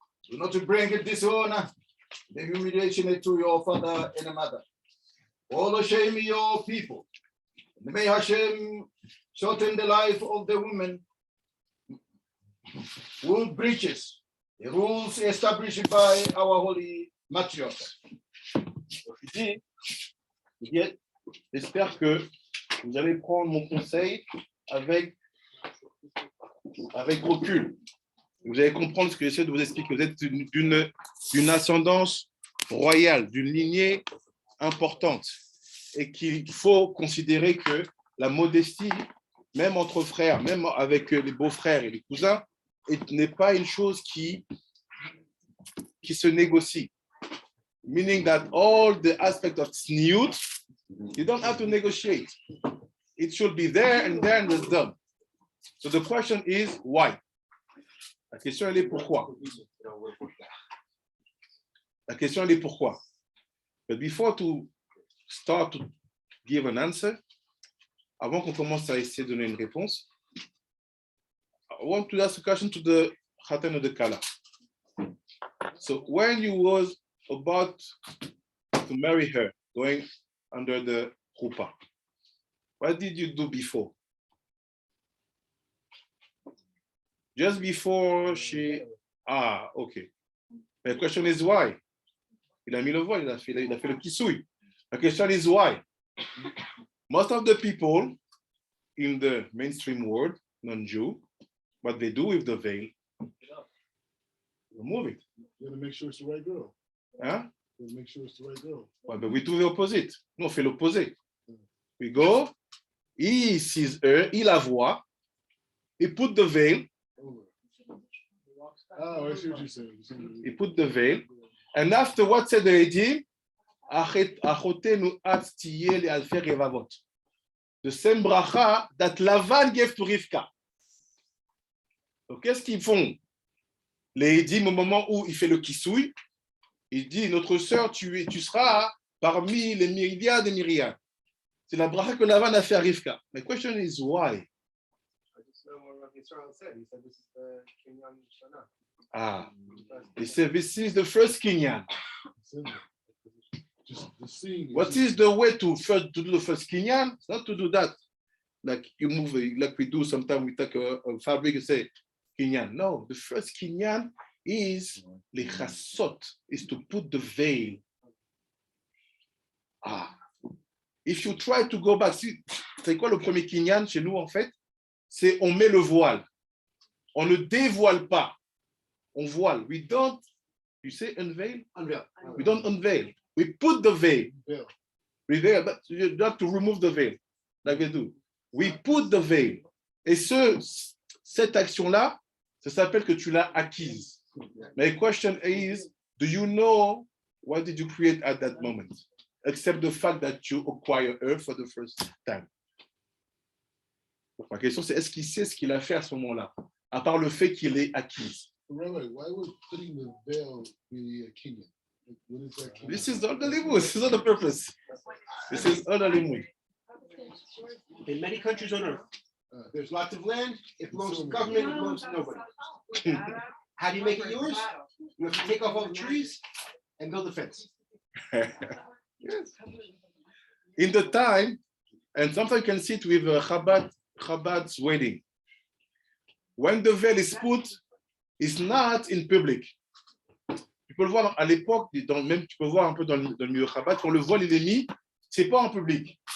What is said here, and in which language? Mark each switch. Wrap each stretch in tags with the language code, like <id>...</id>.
<en>Do not bring dishonor, the humiliation to your father and mother. All shame your people. And may Hashem shorten the life of the woman who breaches the rules established by our holy matriarch.</en> <fr>J'espère que vous allez prendre mon conseil avec recul. Vous allez comprendre ce que j'essaie de vous expliquer. Vous êtes d'une ascendance royale, d'une lignée importante, et qu'il faut considérer que la modestie, même entre frères, même avec les beaux-frères et les cousins, n'est pas une chose qui se négocie.</fr> <en>Meaning that all the aspects of tzniut, you don't have to negotiate. It should be there and it's done. So the question is why?</en> <fr>La question elle est pourquoi? La question, elle est pourquoi?</fr> <en>But before to start to give an answer,</en> <fr>avant qu'on commence à essayer de donner une réponse,</fr> <en>I want to ask a question to the Khatan of the Kala. So when you was about to marry her, going under the chuppah, what did you do before? Just before she... Ah, okay. The question is why?</en> <fr>Il a mis le voile, il a fait le Kisouye.</fr> <en>The question is why? Most of the people in the mainstream world, non-Jew, what they do with the veil, remove it. You gotta make sure it's the right girl. Hein? You gotta make sure it's the right girl. Ouais, but we do the opposite.</en> <fr>Nous, on fait l'opposé.</fr> <en>We go, he sees her,</en> <fr>il la voit,</fr> <en>he put the veil, Oh, I see what you're saying. he put the veil, and after what said the Edim,</en> <he>achotenu at tiyeh le'alfer revavot.</he> <en>The same bracha that Lavan gave to Rivka.</en> <fr>Donc, qu'est-ce qu'ils font? Les Edim, au moment où il fait le Kisouye, il dit, notre sœur, tu seras parmi les myriades et myriades. C'est la bracha que Lavan a fait à Rivka.</fr> <en>My question is why? I just know what Israel said. He said this is the Kinyan Shana. Ah, he said this is the first Kinyan. Just the scene. What is the way to do the first Kinyan? It's not to do that. Like you move, like we do sometimes, we take a fabric and say Kinyan. No, the first Kinyan is lechasot, is to put the veil. Ah, if you try to go back,</en> <fr>c'est quoi le premier Kinyan chez nous en fait? C'est on met le voile. On ne dévoile pas. On voile.</fr> <en>We don't, you say unveil? Unveil. We don't unveil. We put the veil. Veil. We veil, but you have to remove the veil, like they do. We put the veil.</en> <fr>Et cette action-là, ça s'appelle que tu l'as acquise.</fr> <en>My question is, do you know what did you create at that moment? Except the fact that you acquire her for the first time.</en> <fr>Donc, ma question, c'est est-ce qu'il sait ce qu'il a fait à ce moment-là, à part le fait qu'il est acquise?</fr> <en>Rabbi, why would putting the veil be a Kenyan? Like, what is that Kenyan? This is all the limud. This is not the purpose. This is all the limud. In many countries on earth, there's lots of land. It belongs to the government. It belongs to nobody. How do you make it yours? You have to take off all the trees and build a fence. Yes. In the time, and sometimes you can see it with Chabad's wedding. When the veil is put, it's not in public.</en> <fr>Tu peux le voir à l'époque, même tu peux voir un peu dans le milieu Chabad, quand le voile il est mis, c'est pas en public.</fr>